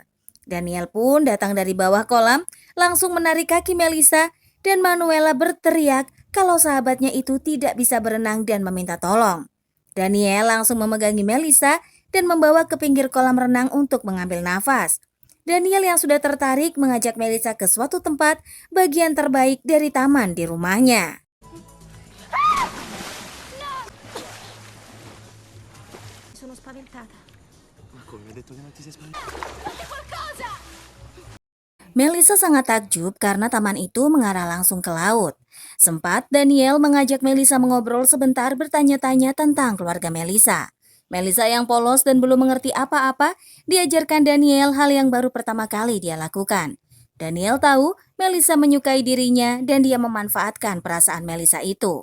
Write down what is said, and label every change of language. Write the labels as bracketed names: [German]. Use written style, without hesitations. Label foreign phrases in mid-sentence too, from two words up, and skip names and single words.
[Indonesian] Daniel pun datang dari bawah kolam, langsung menarik kaki Melissa, dan Manuela berteriak kalau sahabatnya itu tidak bisa berenang dan meminta tolong. Daniel langsung memegangi Melissa dan membawa ke pinggir kolam renang untuk mengambil nafas. Daniel yang sudah tertarik mengajak Melissa ke suatu tempat bagian terbaik dari taman di rumahnya. [Italian] Sono spaventata. Ma come? Ho detto che non ti sei spaventato. Qualcosa! [Indonesian] Melissa sangat takjub karena taman itu mengarah langsung ke laut. Sempat Daniel mengajak Melissa mengobrol sebentar bertanya-tanya tentang keluarga Melissa. Melissa yang polos dan belum mengerti apa-apa, diajarkan Daniel hal yang baru pertama kali dia lakukan. Daniel tahu Melissa menyukai dirinya dan dia memanfaatkan perasaan Melissa itu.